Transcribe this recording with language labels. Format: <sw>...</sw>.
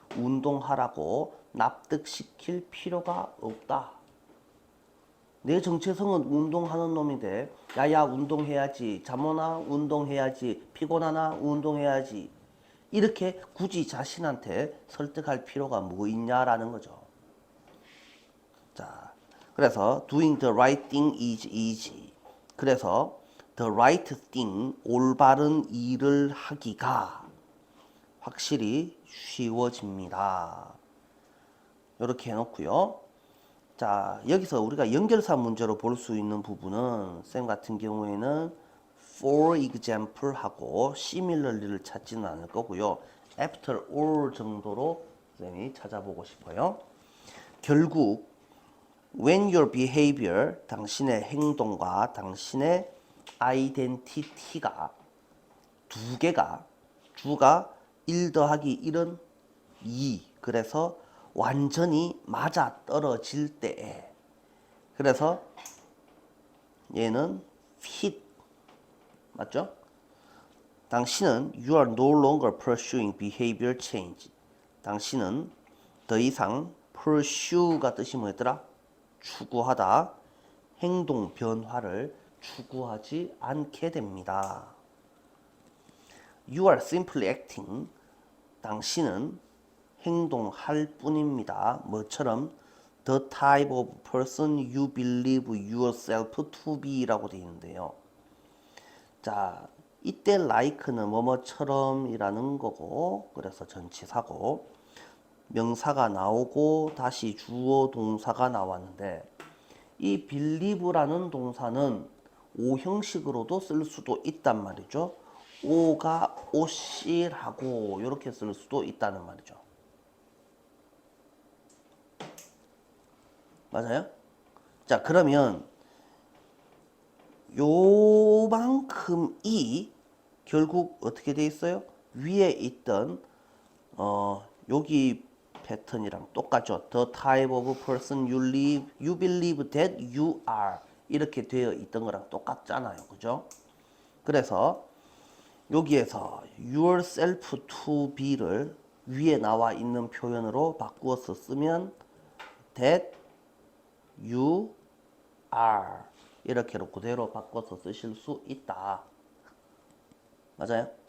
<ko>운동하라고 납득시킬 필요가 없다. 내 정체성은 운동하는 놈인데 야야 운동해야지, 잠오나 운동해야지, 피곤하나 운동해야지 이렇게 굳이 자신한테 설득할 필요가 뭐 있냐라는 거죠. 자, 그래서</ko> <en>doing the right thing is easy.</en> <ko>그래서</ko> <en>the right thing,</en> <ko>올바른 일을 하기가 확실히 쉬워집니다. 이렇게 해놓고요. 자, 여기서 우리가 연결사 문제로 볼 수 있는 부분은 쌤 같은 경우에는</ko> <en>for example</en> <ko>하고 similarly를 찾지는 않을 거고요.</ko> <en>after all</en> <ko>정도로 쌤이 찾아보고 싶어요. 결국</ko> <en>when your behavior,</en> <ko>당신의 행동과 당신의 identity가 두 개가 주가 1 더하기 1은 2 그래서 완전히 맞아 떨어질 때에 그래서 얘는 fit 맞죠? 당신은</ko> <en>you are no longer pursuing behavior change.</en> <ko>당신은 더 이상 pursue가 뜻이 뭐였더라? 추구하다, 행동 변화를 추구하지 않게 됩니다.</ko> <en>You are simply acting.</en> <ko>당신은 행동할 뿐입니다. 뭐처럼</ko> <en>the type of person you believe yourself to be라고 되어 있는데요.</en> <ko>자, 이때 like는 뭐뭐처럼 이라는 거고 그래서 전치사고 명사가 나오고 다시 주어 동사가 나왔는데 이 believe라는 동사는 O 형식으로도 쓸 수도 있단 말이죠. O가 오실하고 이렇게 쓸 수도 있다는 말이죠. 맞아요? 자, 그러면 요만큼이 결국 어떻게 돼 있어요? 위에 있던 여기 패턴이랑 똑같죠.</ko> <en>The type of person you believe that you are</en> <ko>이렇게 되어 있던 거랑 똑같잖아요. 그죠? 그래서 여기에서</ko> <en>yourself to be</en> <ko>를 위에 나와 있는 표현으로 바꾸어서 쓰면</ko> <en>that you are</en> <ko>이렇게로 그대로 바꿔서 쓰실 수 있다. 맞아요?</ko>